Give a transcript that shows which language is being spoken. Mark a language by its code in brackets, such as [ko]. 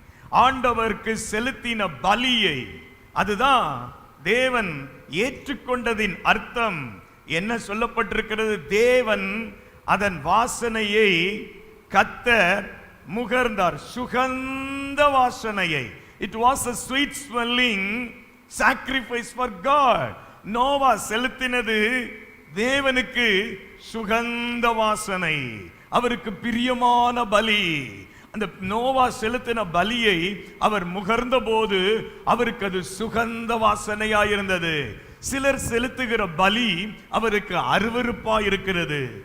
[ta] ஆண்டவருக்கு செலுத்தின பலியை, அதுதான் தேவன் ஏற்றுக்கொண்டதின் அர்த்தம். என்ன சொல்லப்பட்டிருக்கிறது? தேவன் அதன் வாசனையை கர்த்தர் முகர்ந்தார். சுகந்த வாசனையை. [en] It was a sweet smelling sacrifice for God. [ta] Noah செலுத்தினது தேவனுக்கு சுகந்த வாசனை, அவருக்கு பிரியமான பலி. அந்த நோவா செலுத்தின பலியை அவர் முகர்ந்த போது அவருக்கு அது சுகந்த வாசனையாயிருந்தது. சிலர் செலுத்துகிற பலி அவருக்கு அருவருப்பா இருக்கிறது.